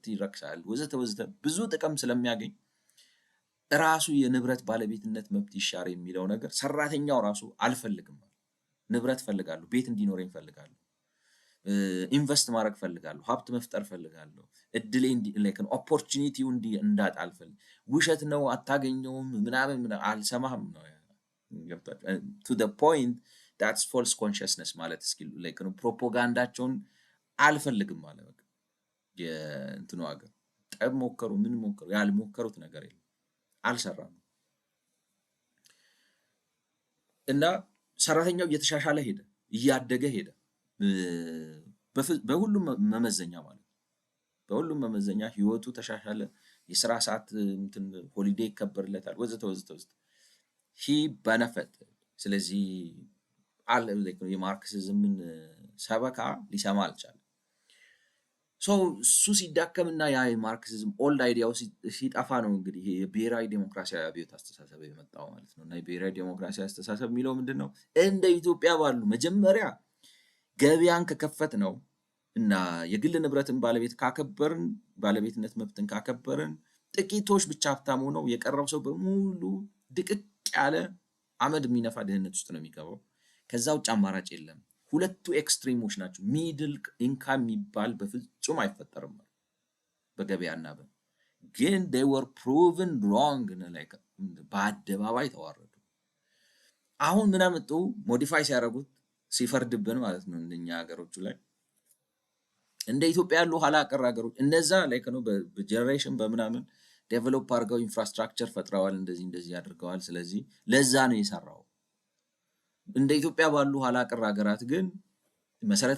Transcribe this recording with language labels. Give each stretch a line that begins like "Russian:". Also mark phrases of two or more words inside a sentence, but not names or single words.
Amharic: ይረክሳል ወዘተ ወዘተ ብዙ ጥቅም ስለሚያገኝ ራሱ የንብረት ባለቤትነት መብት ይሻር የሚለው ነገር ሰራተኛው ራሱ አልፈልግም፣ ንብረት ፈልጋለሁ፣ ቤት እንዲኖረኝ ፈልጋለሁ፣ ኢንቨስት ማድረግ ፈልጋለሁ፣ ሀብት መፍጠር ፈልጋለሁ፣ እድሌ ላይክ ኦፖርቹኒቲው እንዳጣ አልፈልግም። ውሸት ነው አታገኘውም ምናምን አልሰማህም ነው ገብቷል።
English: to the point that's false consciousness
Amharic: ማለት እስኪ ላይክ ነው ፕሮፓጋንዳቸውን አልፈልግም ማለት በቃ የእንትኑ ሀገር ጠብ ሞከሩ ምን ሞከሩ ያልሞከሩት ነገር የለም፣ አልሰራም። እና ሰራተኛው እየተሻሻለ ሄደ፣ እያደገ ሄደ በሁሉም መመዘኛ ማለት በሁሉም መመዘኛ ህይወቱ ተሻሻለ፣ የስራ ሰዓት እንትን ሆሊዴይ ይከበርለታል ወዘተ ወዘተ ወዘተ
English: he benefited።
Amharic: ስለዚህ አለ ላይክ የማርክሲዝምን ሰበካ ሊሰማ አልቻለም። እሱ ሲዳከምና ያ የማርክሲዝም
English: old idea
Amharic: ሲጠፋ ነው እንግዲህ ይሄ የብሔራዊ ዴሞክራሲያዊ አብዮት አስተሳሰብ የመጣው ማለት ነው። እና የብሔራዊ ዴሞክራሲያዊ አስተሳሰብ የሚለው ምንድነው? እንደ ኢትዮጵያ ባሉ መጀመሪያ ገበያን ከከፈት ነው እና የግል ንብረትን ባለቤትነት መብትን ካከበርን ጥቂቶች ብቻ ሀብታም ሆነው የቀረው ሰው በሙሉ ድቅቅ ያለ አመድ የሚነፋ ድህነት ውስጥ ነው የሚገባው። ከዛ ውጭ አማራጭ የለም። ሁለቱ ኤክስትሪሞች ናቸው።
English: middle income
Amharic: የሚባል በፍጹም አይፈጠርም በገበያና ግን
English: they were proven wrong like
Amharic: በአደባባይ ተዋረዱ። አሁን ምን አመጡ? ሞዲፋይ ሲያደርጉት ሲፈርድብን ማለት ነው እንደኛ ሀገሮቹ ላይ እንደ ኢትዮጵያ ያሉ ኋላ ቀር ሀገሮች እነዛ ላይክ ነው በጀነሬሽን በምናምን ዴቨሎፕ አድርገው ኢንፍራስትራክቸር ፈጥረዋል፣ እንደዚህ አድርገዋል። ስለዚህ ለዛ ነው የሰራው። እንደ ኢትዮጵያ ባሉ ኋላ ቀር ሀገራት ግን መሰረተ